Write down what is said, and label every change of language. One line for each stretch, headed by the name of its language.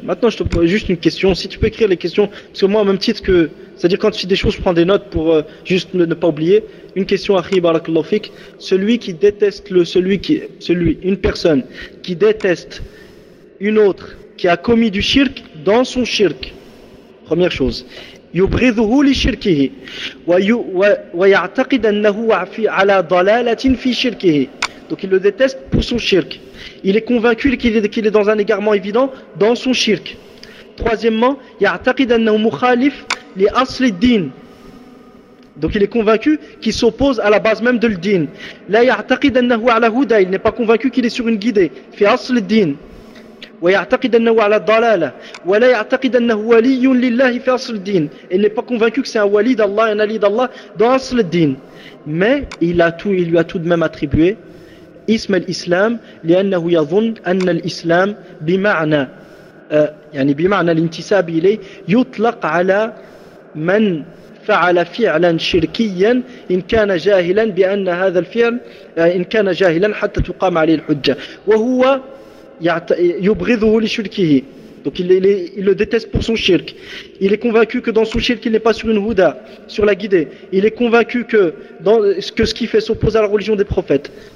French: Maintenant, je te pose juste une question. Si tu peux écrire les questions, parce que moi, au même titre que, c'est-à-dire quand tu cites des choses, je prends des notes pour juste ne pas oublier. Une question à barakallahu fik. Celui qui déteste une personne qui déteste une autre qui a commis du shirk dans son shirk. Première chose.
Arabic: يبغضه لشركه ويعتقد أنه على ضلالة في شركه.
French: Donc il le déteste pour son shirk. Il est convaincu qu'il est dans un égarement évident dans son shirk. Troisièmement,
Arabic: يعتقد أنه مخالف لأصل الدين.
French: Donc il est convaincu qu'il s'oppose à la base même de l'din.
Arabic: لا يعتقد أنه على هدى.
French: Il n'est pas convaincu qu'il est sur une guidée.
Arabic: في أصل الدين. ويعتقد أنه على الضلالة ولا يعتقد أنه ولي لله في أصل الدين.
French: Il n'est pas convaincu que c'est un wali d'Allah, un ali d'Allah dans Asl al-Din. Mais il lui a tout de même attribué
Arabic: اسم الإسلام لأنه يظن أن الإسلام بمعنى يعني بمعنى الانتساب إليه يطلق على من فعل فعلا شركيا إن كان جاهلا بأن هذا الفعل إن كان جاهلا حتى تقام عليه الحجة وهو يبغضه لشركه.
French: Donc il le déteste pour son shirk. Il est convaincu que dans son shirk il n'est pas sur une huda, sur la guidée. Il est convaincu que ce qu'il fait s'oppose à la religion des prophètes.